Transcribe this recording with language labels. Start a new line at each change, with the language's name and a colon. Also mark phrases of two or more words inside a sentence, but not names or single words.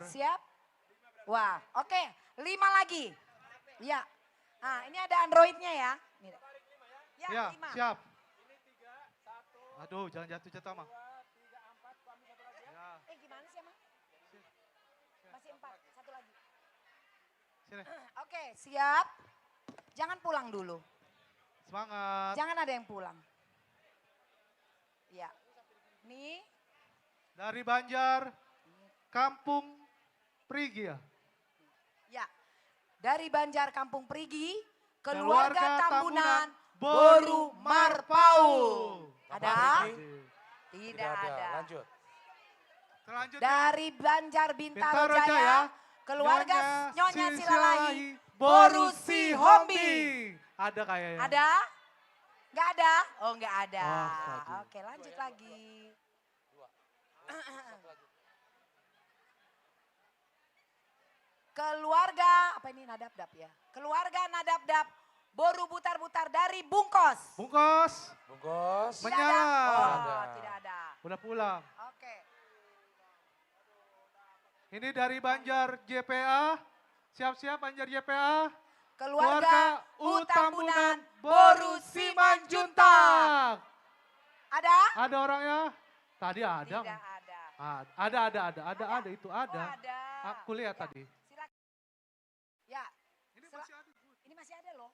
Indonesian: Siap? Wah, oke. 5 lagi. Ya. Nah, ini ada Androidnya ya. Ya, siap. Aduh, jangan jatuh mah. Gimana sih emang? Masih 4, satu lagi. Sini. Oke, siap. Jangan pulang dulu. Semangat. Jangan ada yang pulang. Ya. Nih. Dari Banjar, Kampung Prigi ya? Ya. Dari Banjar Kampung Prigi, keluarga Tambunan Boru Marpau. Ada? Tidak ada. Lanjut. Dari Banjar Bintaro Bintaro Jaya, Jaya, keluarga Nyonya Silalahi, Boru Boru Si Hombi. Ada kayaknya. Ada? Nggak ada? Oh nggak ada. Oh, Oke lanjut lagi. Keluarga, apa ini Nadabdab ya? Keluarga Nadabdab, boru butar-butar dari Bungkos. Bungkos. Bungkos. Tidak Menyala. ada. Oh, tidak ada. Udah pulang. Oke. Ini dari Banjar JPA. Siap-siap Banjar JPA. Keluarga Utambunan Boru Simanjuntak. Ada? Ada orangnya? Tadi ada. Tidak ada. Ada itu ada. Oh, ada. Aku lihat tadi. Ya. Ini masih ada. Ini masih ada loh.